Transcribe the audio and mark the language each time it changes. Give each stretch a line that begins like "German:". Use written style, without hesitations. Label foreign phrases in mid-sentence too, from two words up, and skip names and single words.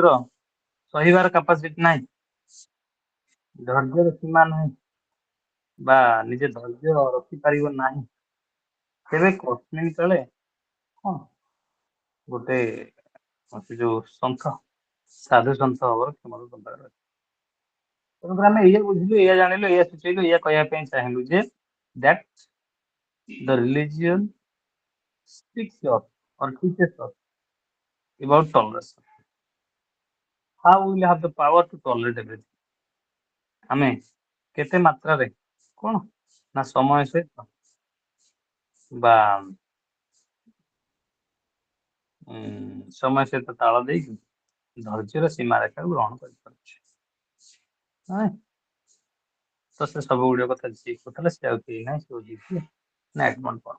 Odia: ସହିବାର କାପାସିଟି ନାହିଁ ଧୈର୍ଯ୍ୟର ସୀମା ନାହିଁ ବା ନିଜେ ଧୈର୍ଯ୍ୟ ରଖିପାରିବ ନାହିଁ ତେବେ କଠିନ କାଳେ କଣ ଗୋଟେ ସେ ଯୋଉ ସନ୍ଥ ସାଧୁ ସନ୍ଥ ହବାର କ୍ଷମତା ତମ ପାଖରେ ଅଛି ତେଣୁକରି ଆମେ ଏଇଆ ବୁଝିଲୁ, ଏଇଆ ଜାଣିଲୁ, ଏଇଆ ସୂଚେଇଲୁ, ଏଇଆ କହିବା ପାଇଁ ଚାହିଁଲୁ ଯେ
English: that the religion speaks of or teaches us about toleration. How we will have the power to tolerate everything.
Odia: ଆମେ କେତେ ମାତ୍ରାରେ କଣ ନା ସମୟ ସହିତ ବା ସମୟ ସହିତ ତାଳ ଦେଇକି ଧୈର୍ଯ୍ୟର ସୀମାରେଖାକୁ ଗ୍ରହଣ କରିପାରୁଛୁ। ତ ସେ ସବୁ ଗୁଡ଼ିକ କଥା ଯିଏ କହୁଥିଲା ସେ ଆଉ କେହି ନାହିଁ, ସେ ହଉଛି କିଏ ନା ଏଡମଣ୍ଡ ବର୍ଗ।